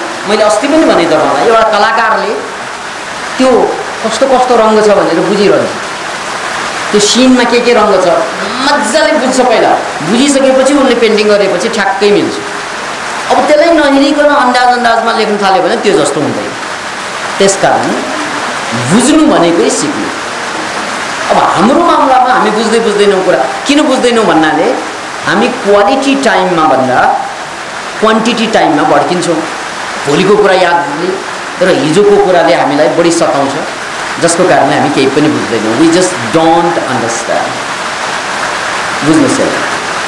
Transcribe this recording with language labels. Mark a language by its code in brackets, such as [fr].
[ne] मैले अस्ति पनि भने तपाईँलाई, एउटा कलाकारले त्यो कस्तो कस्तो रङ्ग छ भनेर बुझिरहन्छ। त्यो सिनमा के रङ्ग छ मजाले बुझ्छ। पहिला बुझिसकेपछि उनले पेन्टिङ गरेपछि ठ्याक्कै मिल्छ। अब त्यसलाई नहेरिकन अन्दाजमा लेख्न थाल्यो भने त्यो जस्तो हुँदैन। त्यसकारण बुझ्नु भनेकै सिक्नु। अब हाम्रो मामलामा हामी बुझ्दैनौँ कुरा। किन बुझ्दैनौँ भन्नाले हामी क्वालिटी टाइममा भन्दा क्वान्टिटी टाइममा भड्किन्छौँ। भोलिको कुरा यादले र हिजोको कुराले हामीलाई बढी सताउँछ, जसको कारणले हामी केही पनि बुझ्दैनौँ। [en] We just don't understand. [ne] बुझ्नुहोस् है।